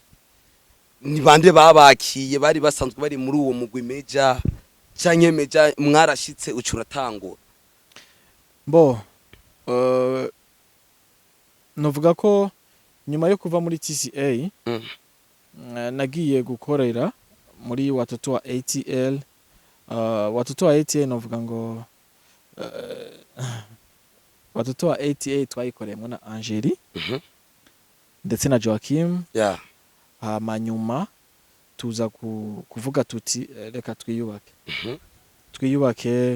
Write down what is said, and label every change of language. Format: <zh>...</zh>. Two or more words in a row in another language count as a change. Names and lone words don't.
<rn>Ni bande babakiye bari basanzwe bari muri uwo mugwi Major canke Major mwarashitse ucuratangura? Bo novuga ko nyuma yo kuva muri TCA nagiye gukorera muri watoto wa ATL. Watoto wa ATL novuga ngo watoto wa ATA twayikoreyemo na Angeli ndetse na Joachim.</rn> <en>Yeah.</en> <rn>Nyuma tuza kuvuga tuti reka twiyubake.</rn>